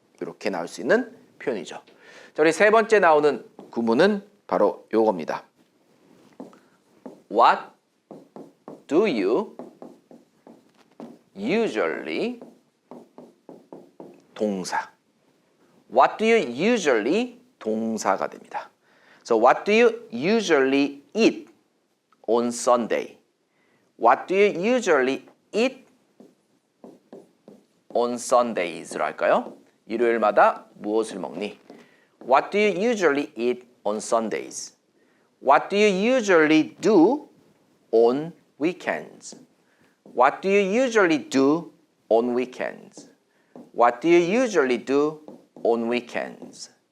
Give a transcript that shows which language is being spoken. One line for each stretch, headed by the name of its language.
Korean: 이렇게 나올 수 있는 표현이죠. 자, 우리 세 번째 나오는 구문은 바로 요겁니다.
English: What do you usually 동사. What do you usually
Korean: 동사가 됩니다.
English: So what do you usually eat on Sunday? What do you usually eat on Sundays로
Korean: 할까요? 일요일마다 무엇을 먹니?
English: What do you usually eat on Sundays? What do you usually do on weekends? What do you usually do on weekends? What do you usually do on weekends?